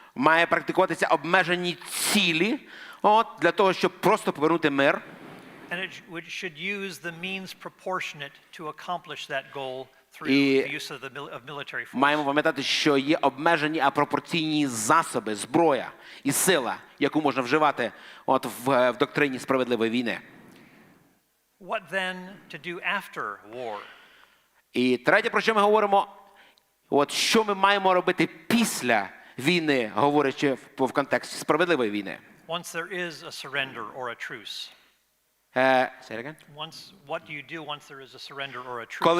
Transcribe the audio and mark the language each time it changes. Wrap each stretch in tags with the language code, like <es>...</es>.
<uk>Має практикуватися обмежені цілі для того, щоб просто повернути мир.</uk> <en>And it should use the means proportionate to accomplish that goal through</en> <uk>І</uk> <en>the use of military force.</en> <uk>маємо пам'ятати, що є обмежені, а пропорційні засоби, зброя і сила, яку можна вживати в доктрині справедливої війни.</uk> <en>What then to do after war?</en> <uk>І третє, про що ми говоримо, що ми маємо робити після війни, говорячи в контексті справедливої війни.</uk> <en>Once there is a surrender or a truce. Say it again? What do you do once there is a surrender or a truce?</en>